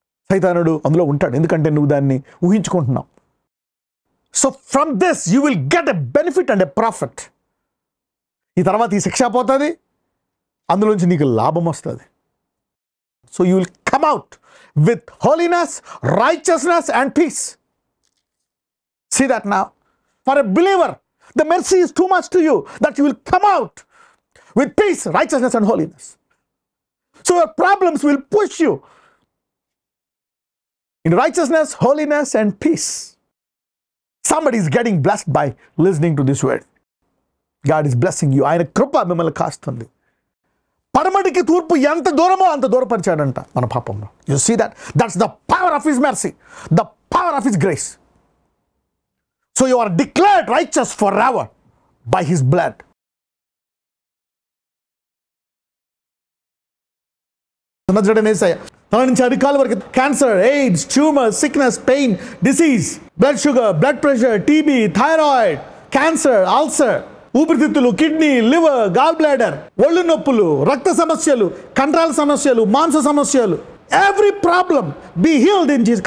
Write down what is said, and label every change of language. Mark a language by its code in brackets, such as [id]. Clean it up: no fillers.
[te] సైతానుడు అందులో ఉంటాడు, ఎందుకంటే నువ్వు దాన్ని ఊహించుకుంటున్నావు. [en] So from this you will get a benefit and a profit. [te] ఈ తర్వాత ఈ శిక్ష పోతుంది, అందులోంచి నీకు లాభం వస్తుంది. [en] So you will come out with holiness, righteousness and peace. See that now. For a believer, the mercy is too much to you that you will come out with peace, righteousness and holiness. So your problems will push you in righteousness, holiness and peace. Somebody is getting blessed by listening to this word. God is blessing you. [te] ఆయన కృప మిమ్మల్ని కాస్తుంది. పడమటికి తూర్పు ఎంత దూరమో అంత దూరపరిచాడంట మన పాపంలో. [en] You see that? That's the power of his mercy, the power of his grace. So you are declared righteous forever by his blood. [te] తల నుంచి అరికాల వరకు [en] cancer, AIDS, tumour, sickness, pain, disease, blood sugar, blood pressure, TB, thyroid, cancer, ulcer, ఊపిరితిత్తులు, kidney, liver, gall bladder, [te] ఒళ్ళు నొప్పులు, రక్త సమస్యలు, కండరాల సమస్యలు, మాంస సమస్యలు, [en] Every problem be healed in Jesus.